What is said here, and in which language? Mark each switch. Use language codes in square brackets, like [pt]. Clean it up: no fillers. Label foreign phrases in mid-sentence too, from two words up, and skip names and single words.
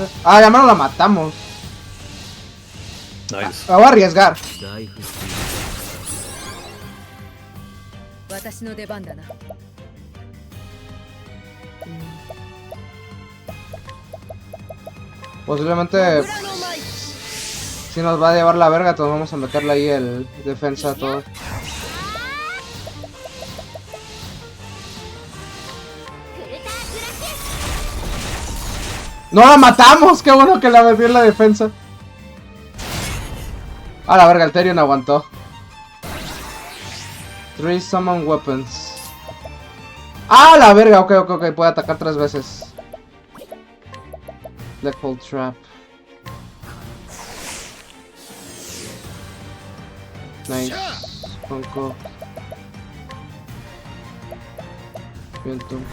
[es] Ah, ya me la matamos. [en] Nice. [es] Me voy a arriesgar. [ja] ライフスピー私の出番だな。 [es] Posiblemente [ja] 裏の舞。 [es] si nos va a llevar la verga, entonces vamos a meterle ahí el defensa a todo. ¡No la matamos! ¡Qué bueno que la metí en la defensa! A la verga, el Therion aguantó. [en] 3 summon weapons. [es] ¡Ah, la verga! Ok, puede atacar 3 veces. Blackpool Trap. Nice. Conco. Viento.